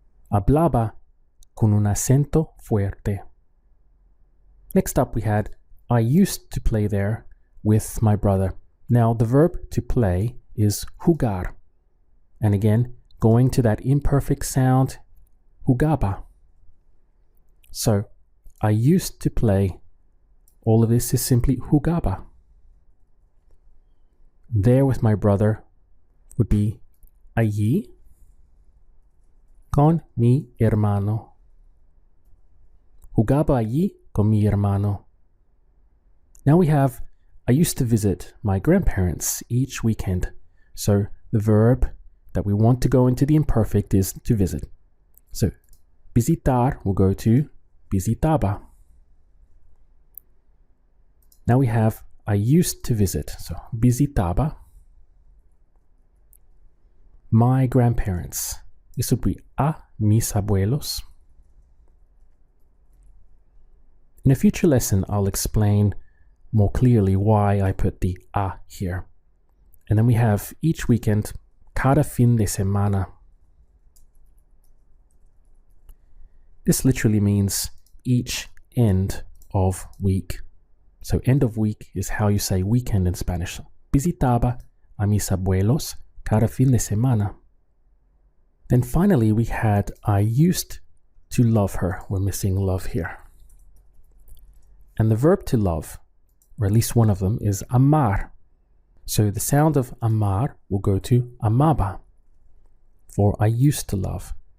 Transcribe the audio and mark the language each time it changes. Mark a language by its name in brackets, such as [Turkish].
[Spanish] Hablaba con un acento fuerte. [English] Next up, we had I used to play there with my brother. Now the verb to play is jugar. And again, going to that imperfect sound, jugaba. So I used to play. All of this is simply jugaba. There with my brother would be [Spanish] allí con mi hermano. Jugaba allí con mi hermano. [English] Now we have I used to visit my grandparents each weekend. So the verb that we want to go into the imperfect is to visit. So visitar will go to visitaba. Now we have I used to visit. So visitaba my grandparents. This would be [Spanish] a mis abuelos. [English] In a future lesson, I'll explain more clearly why I put the a here. And then we have each weekend, [Spanish] cada fin de semana. [English] This literally means each end of week. So end of week is how you say weekend in Spanish. [Spanish] Visitaba a mis abuelos cada fin de semana. [English] Then finally we had I used to love her. We're missing love here. And the verb to love, or at least one of them, is amar. So the sound of amar will go to amaba for I used to love.